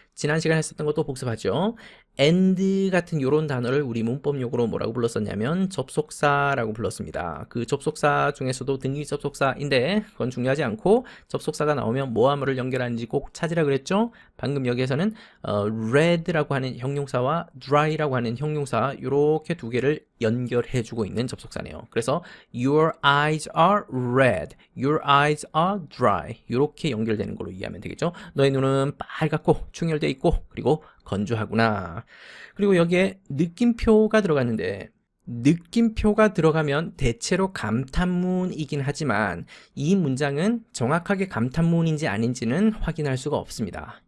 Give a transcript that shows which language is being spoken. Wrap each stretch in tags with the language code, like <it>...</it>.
<ko>지난 시간에 했었던 것도 복습하죠. and 같은 이런 단어를 우리 문법용어로 뭐라고 불렀었냐면 접속사라고 불렀습니다. 그 접속사 중에서도 등기 접속사인데 그건 중요하지 않고 접속사가 나오면 뭐와 뭐를 연결하는지 꼭 찾으라 그랬죠. 방금 여기에서는 red라고 하는 형용사와 dry라고 하는 형용사 이렇게 두 개를 연결해주고 있는 접속사네요. 그래서</ko> <en>your eyes are red, your eyes are dry</en> <ko>이렇게 연결되는 걸로 이해하면 되겠죠. 너의 눈은 빨갛고 충혈되어 있고 그리고 건조하구나. 그리고 여기에 느낌표가 들어갔는데 느낌표가 들어가면 대체로 감탄문이긴 하지만 이 문장은 정확하게 감탄문인지 아닌지는 확인할 수가 없습니다.</ko>